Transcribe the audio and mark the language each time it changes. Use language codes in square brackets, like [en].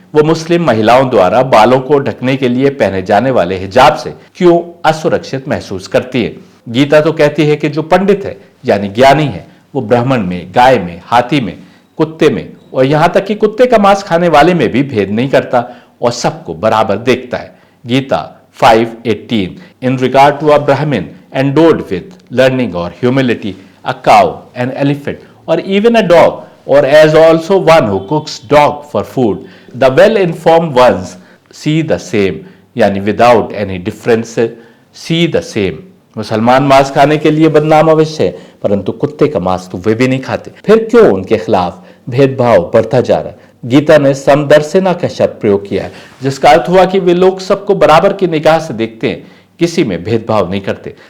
[hi] वो मुस्लिम महिलाओं द्वारा बालों को ढकने के लिए पहने जाने वाले हिजाब से क्यों असुरक्षित महसूस करती है? गीता तो कहती है कि जो पंडित है यानी ज्ञानी है, वो ब्राह्मण में, गाय में, हाथी में, कुत्ते में और यहां तक कि कुत्ते का मांस खाने वाले में भी भेद नहीं करता और सबको बराबर देखता है। [en] Gita 5:18 in regard to a Brahmin endowed with learning or humility, a cow, an elephant, or even a dog, or as also one who cooks dog for food, the well-informed ones see the same, यानी without any difference see the same। [hi] मुसलमान मांस खाने के लिए बदनाम अवश्य है, परंतु कुत्ते का मांस तो वे भी नहीं खाते। फिर क्यों उनके खिलाफ भेदभाव बढ़ता जा रहा है? गीता ने समदर्शिना का शब्द प्रयोग किया है, जिसका अर्थ हुआ कि वे लोग सबको बराबर की निगाह से देखते हैं, किसी में भेदभाव नहीं करते।